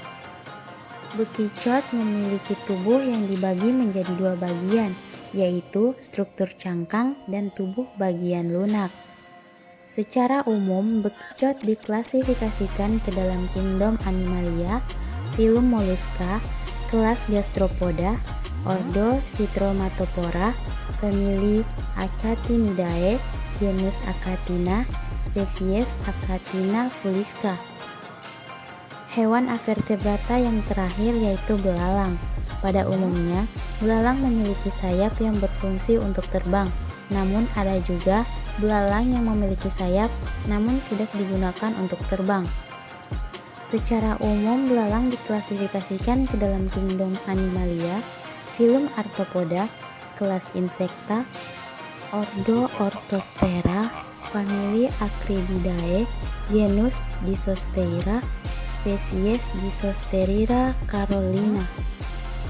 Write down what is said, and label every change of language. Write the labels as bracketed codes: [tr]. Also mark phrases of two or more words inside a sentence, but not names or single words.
[id] Bekicot memiliki tubuh yang dibagi menjadi 2 bagian, yaitu struktur cangkang dan tubuh bagian lunak. Secara umum, bekicot diklasifikasikan ke dalam kingdom Animalia, filum Mollusca, kelas Gastropoda, ordo Citromatophora, famili Acatinidae, genus Acatina, spesies Acatina fulisca. Hewan avertebrata yang terakhir yaitu belalang. Pada umumnya, belalang memiliki sayap yang berfungsi untuk terbang. Namun ada juga belalang yang memiliki sayap namun tidak digunakan untuk terbang. Secara umum, belalang diklasifikasikan ke dalam kingdom Animalia, filum Arthropoda, kelas Insecta, ordo Orthoptera, famili Acrididae, genus Disosteria, spesies Disosterira carolina.